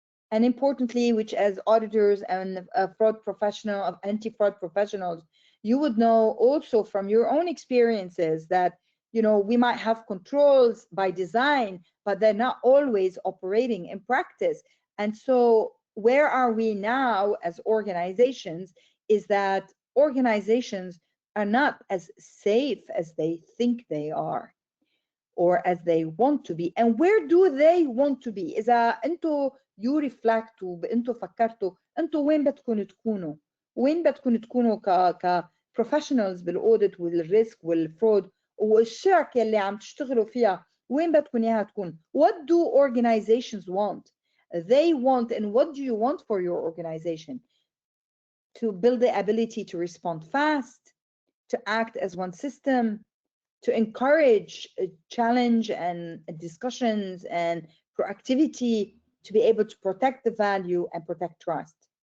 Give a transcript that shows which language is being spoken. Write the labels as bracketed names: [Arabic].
[English] And importantly, which as auditors and fraud professional of anti-fraud professionals, you would know also from your own experiences that we might have controls by design, but they're not always operating in practice. And so where are we now as organizations is that organizations are not as safe as they think they are or as they want to be. And where do they want to be? [Arabic] إذا أنتوا [English] you reflect [Arabic] أنتوا فكرتوا أنتوا وين بدكم تكونوا؟ وين بدكم تكونوا ك professionals بالاوديت والريسك والفرود والشركة اللي عم تشتغلوا فيها وين بدكم إياها تكون؟ [English] What do organizations want? They want, and what do you want for your organization? To build the ability to respond fast, to act as one system, to encourage challenge and discussions and proactivity, to be able to protect the value and protect trust.